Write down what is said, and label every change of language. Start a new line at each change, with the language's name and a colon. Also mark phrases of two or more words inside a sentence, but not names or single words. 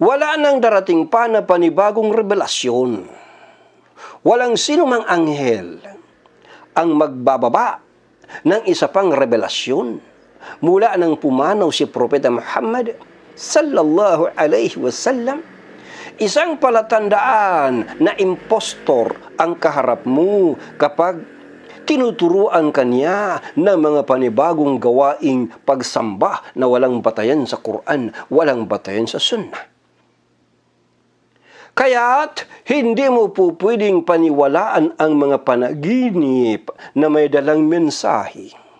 Filipino: Wala nang darating pa na panibagong revelasyon. Walang sino mang anghel ang magbababa ng isa pang revelasyon mula nang pumanaw si Propeta Muhammad
Arabic: صلى الله عليه وسلم.
Filipino: Isang palatandaan na impostor ang kaharap mo kapag tinuturuan kanya ng mga panibagong gawaing pagsamba na walang batayan sa Quran, walang batayan sa Sunnah. Kaya't hindi mo po pwedeng paniwalaan ang mga panaginip na may dalang mensahe.